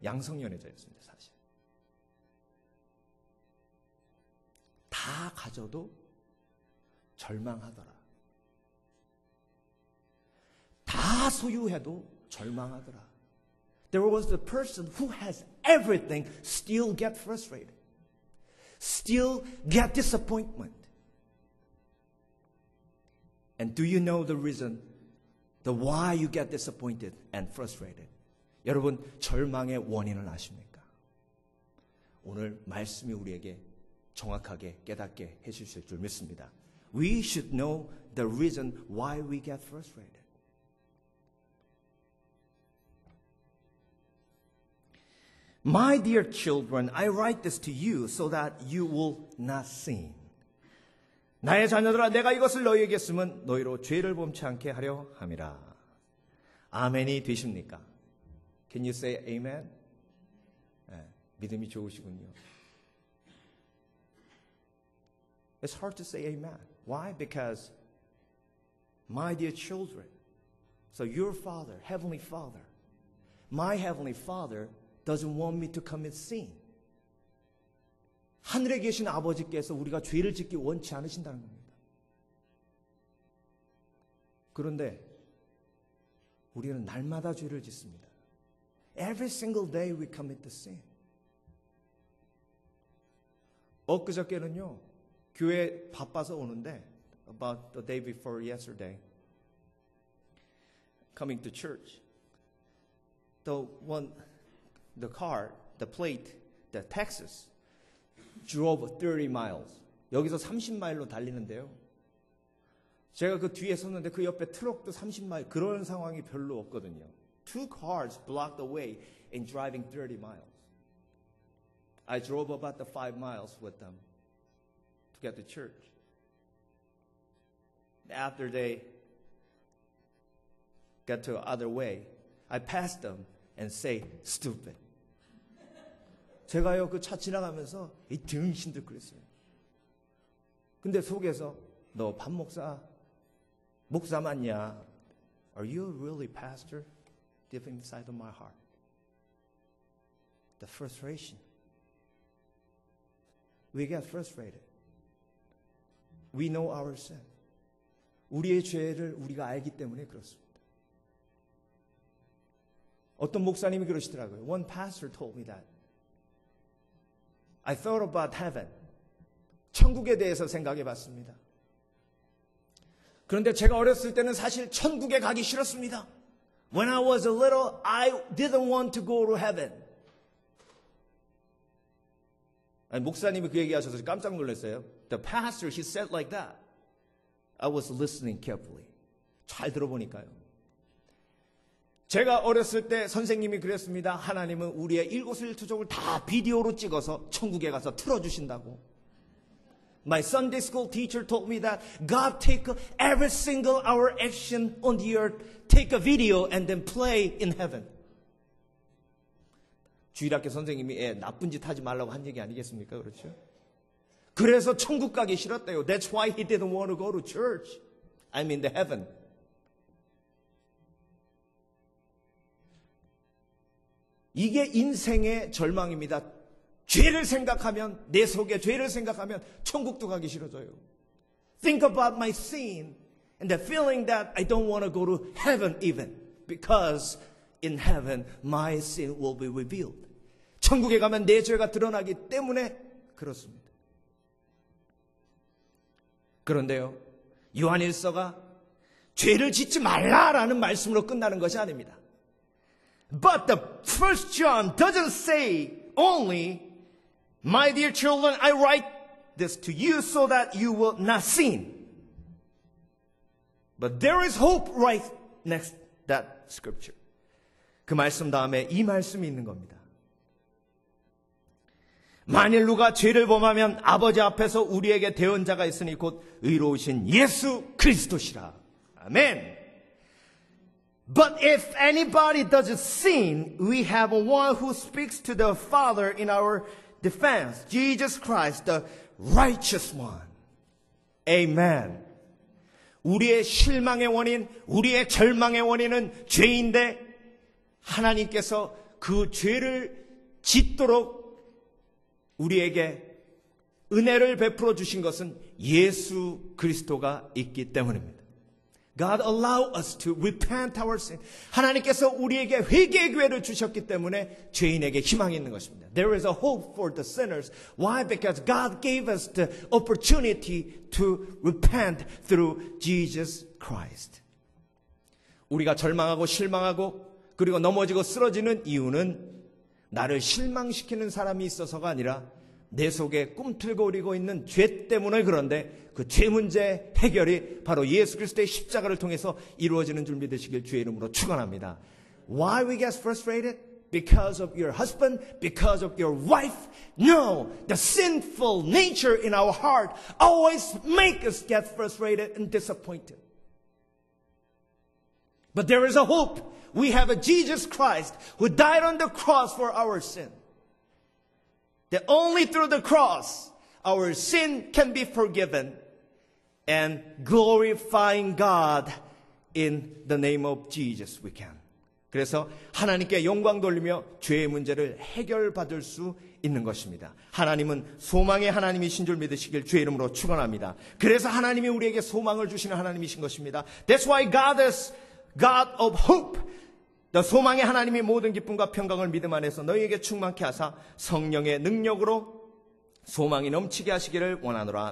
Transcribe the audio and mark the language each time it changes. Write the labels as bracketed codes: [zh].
[ko] 양성연애자였습니다, 사실. 다 가져도 절망하더라. 다 소유해도 절망하더라. [en] There was a person who has everything still get frustrated. Still get disappointment. And do you know the reason, the why you get disappointed and frustrated? [ko] 여러분, 절망의 원인을 아십니까? 오늘 말씀이 우리에게 정확하게 깨닫게 해주실 줄 믿습니다. [en] We should know the reason why we get frustrated. My dear children, I write this to you so that you will not sin. [ko] 나의 자녀들아, 내가 이것을 너희에게 쓰면 너희로 죄를 범치 않게 하려 함이라. 아멘이 되십니까? [en] Can you say amen? [ko] 네, 믿음이 좋으시군요. [en] It's hard to say amen. Why? Because my dear children, so your Father, Heavenly Father, my Heavenly Father doesn't want me to commit sin. [ko] 하늘에 계신 아버지께서 우리가 죄를 짓기 원치 않으신다는 겁니다. 그런데 우리는 날마다 죄를 짓습니다. [en] Every single day we commit the sin. [ko] 엊그저께는요, 교회 바빠서 오는데, [en] about the day before yesterday, coming to church, the car, the plate, the Texas, drove 30 miles. [ko] 여기서 30마일로 달리는데요. 제가 그 뒤에 섰는데 그 옆에 트럭도 30마일, 그런 상황이 별로 없거든요. [en] Two cars blocked the way in driving 30 miles. I drove about the 5 miles with them to get to church. After they got to the other way, I passed them and say, stupid. [ko] 제가요, 그 차 지나가면서 이 등신들 그랬어요. 근데 속에서 너 밥 목사 맞냐? [en] Are you really pastor? Deep inside of my heart. The frustration. We get frustrated. We know our sin. [ko] 우리의 죄를 우리가 알기 때문에 그렇습니다. 어떤 목사님이 그러시더라고요. [en] One pastor told me that. I thought about heaven. [ko] 천국에 대해서 생각해 봤습니다. 그런데 제가 어렸을 때는 사실 천국에 가기 싫었습니다. [en] When I was little, I didn't want to go to heaven. [ko] 아니, 목사님이 그 얘기하셔서 깜짝 놀랐어요. [en] The pastor, he said like that. I was listening carefully. [ko] 잘 들어보니까요. 제가 어렸을 때 선생님이 그랬습니다. 하나님은 우리의 일거수일투족을 다 비디오로 찍어서 천국에 가서 틀어주신다고. [en] My Sunday school teacher told me that God take every single our action on the earth, take a video and then play in heaven. [ko] 주일학교 선생님이 나쁜 짓 하지 말라고 한 얘기 아니겠습니까? 그렇죠? 그래서 천국 가기 싫었대요. [en] That's why he didn't want to go to church. I mean the heaven. [ko] 이게 인생의 절망입니다. 죄를 생각하면, 내 속에 죄를 생각하면 천국도 가기 싫어져요. [en] Think about my sin and the feeling that I don't want to go to heaven even because in heaven my sin will be revealed. [ko] 천국에 가면 내 죄가 드러나기 때문에 그렇습니다. 그런데요, 요한일서가 죄를 짓지 말라라는 말씀으로 끝나는 것이 아닙니다. [en] But the first John doesn't say only, my dear children, I write this to you so that you will not sin. But there is hope right next that scripture. [ko] 그 말씀 다음에 이 말씀이 있는 겁니다. 만일 누가 죄를 범하면 아버지 앞에서 우리에게 대언자가 있으니 곧 의로우신 예수 그리스도시라. 아멘. [en] But if anybody does sin, we have one who speaks to the Father in our defense, Jesus Christ, the righteous one. Amen. [ko] 우리의 실망의 원인, 우리의 절망의 원인은 죄인데 하나님께서 그 죄를 짓도록 우리에게 은혜를 베풀어 주신 것은 예수 그리스도가 있기 때문입니다. [en] God allow us to repent our sin. [ko] 하나님께서 우리에게 회개의 기회를 주셨기 때문에 죄인에게 희망이 있는 것입니다. [en] There is a hope for the sinners. Why? Because God gave us the opportunity to repent through Jesus Christ. [ko] 우리가 절망하고 실망하고 그리고 넘어지고 쓰러지는 이유는 나를 실망시키는 사람이 있어서가 아니라 내 속에 꿈틀거리고 있는 죄 때문에 그런데 그 죄 문제 해결이 바로 예수 그리스도의 십자가를 통해서 이루어지는 줄 믿으시길 주의 이름으로 축원합니다. [en] Why we get frustrated? Because of your husband? Because of your wife? No, the sinful nature in our heart always make us get frustrated and disappointed. But there is a hope. We have a Jesus Christ who died on the cross for our sin. That only through the cross our sin can be forgiven and glorifying God in the name of Jesus we can. [ko] 그래서 하나님께 영광 돌리며 죄의 문제를 해결받을 수 있는 것입니다. 하나님은 소망의 하나님이신 줄 믿으시길 주의 이름으로 축원합니다. 그래서 하나님이 우리에게 소망을 주시는 하나님이신 것입니다. [en] That's why God is God of hope. [ko] 소망의 하나님이 모든 기쁨과 평강을 믿음 안에서 너희에게 충만케 하사 성령의 능력으로 소망이 넘치게 하시기를 원하노라.